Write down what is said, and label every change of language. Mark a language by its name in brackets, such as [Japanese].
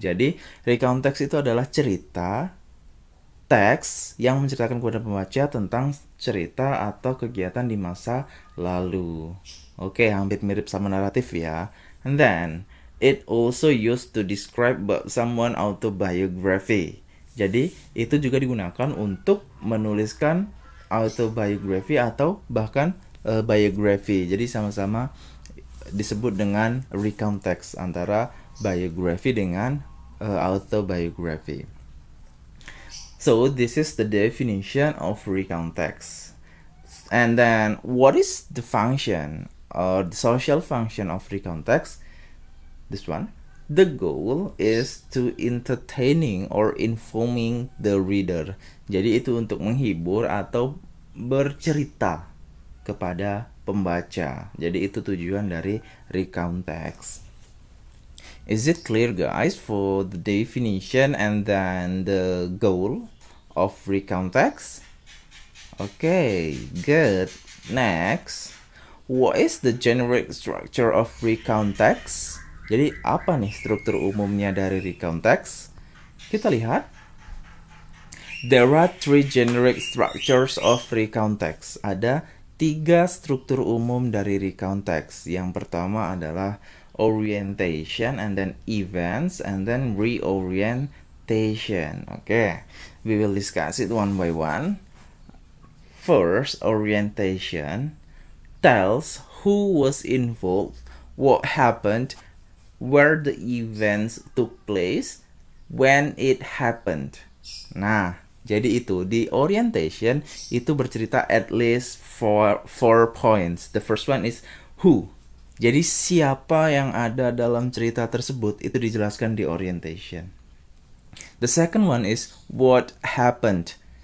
[Indonesian] Jadi recount text itu adalah cerita teks yang menceritakan kepada pembaca tentang cerita atau kegiatan di masa lalu. Oke, hampir mirip sama naratif ya. [English] And then, it also used to describe someone autobiography. [Indonesian] Jadi, itu juga digunakan untuk menuliskan autobiography atau bahkan biography. Jadi, sama-sama disebut dengan recount text antara biography dengan autobiography. [English] So this is the definition of recount text. And then what is the function or the social function of recount text? This one. The goal is to entertaining or informing the reader. [Indonesian] Jadi itu untuk menghibur atau bercerita kepada pembaca. Jadi itu tujuan dari recount text. [English] Is it clear guys for the definition and then the goal of recount text? Okay, good. Next, what is the generic structure of recount text? [Indonesian] Jadi apa nih struktur umumnya dari recount text? Kita lihat. [English] There are three generic structures of recount text. [Indonesian] Ada 3 struktur umum dari recount text. Yang pertama adalah [English] orientation, and then events, and then reorientation. Okay, we will discuss it one by one. First, orientation tells who was involved, what happened, where the events took place, when it happened. Nah, jadi itu di orientation itu bercerita at least four points. The first one is who. [Indonesian] Jadi siapa yang ada dalam cerita tersebut itu dijelaskan di orientation. [English] The second one is what happened.